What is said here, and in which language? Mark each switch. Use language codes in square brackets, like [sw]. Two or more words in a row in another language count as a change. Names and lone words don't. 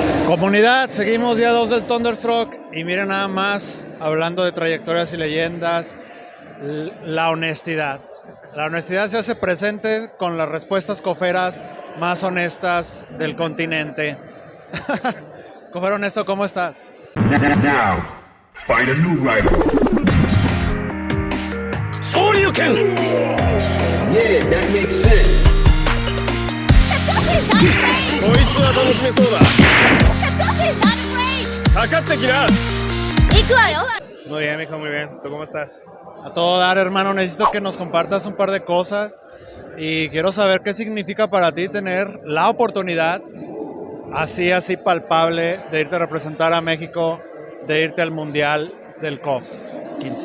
[es] Comunidad, seguimos día 2 del Thunderstruck y miren nada más, hablando de trayectorias y leyendas, la honestidad. La honestidad se hace presente con las respuestas coferas más honestas del continente. Cofer honesto, ¿cómo estás? [en] Now, find a new rival. Shoryuken! Yeah, that makes sense. [ja] こいつは楽しめそうだ。かかってきな。行くわよ。 [es] Muy bien, mijo, muy bien. ¿Tú cómo estás? A todo dar, hermano, necesito que nos compartas un par de cosas y quiero saber qué significa para ti tener la oportunidad así palpable de irte a representar a México, de irte al Mundial del COF 15.